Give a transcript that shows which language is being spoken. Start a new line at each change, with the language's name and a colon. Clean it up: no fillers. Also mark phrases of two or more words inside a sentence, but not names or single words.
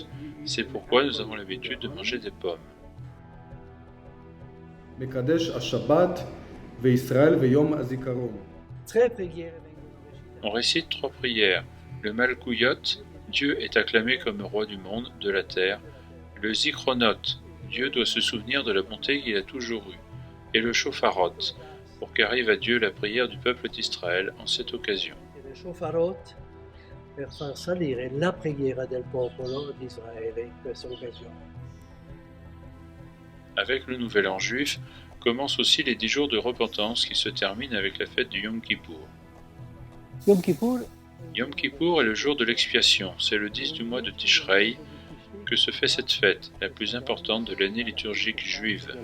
French: C'est pourquoi nous avons l'habitude de manger des pommes. On récite trois prières. Le Malkouyot, Dieu est acclamé comme roi du monde, de la terre. Le Zichronot, Dieu doit se souvenir de la bonté qu'il a toujours eue. Et le Shofarot, pour qu'arrive à Dieu la prière du peuple d'Israël en cette occasion.
Italian: Le Shofarot, per far salire la preghiera del popolo d'Israele in questa occasione.
French: Avec le Nouvel An juif, commencent aussi les 10 jours de repentance qui se terminent avec la fête du Yom Kippour. Yom Kippour. Yom Kippour est le jour de l'expiation, c'est le 10 du mois de Tishrei que se fait cette fête, la plus importante de l'année liturgique juive.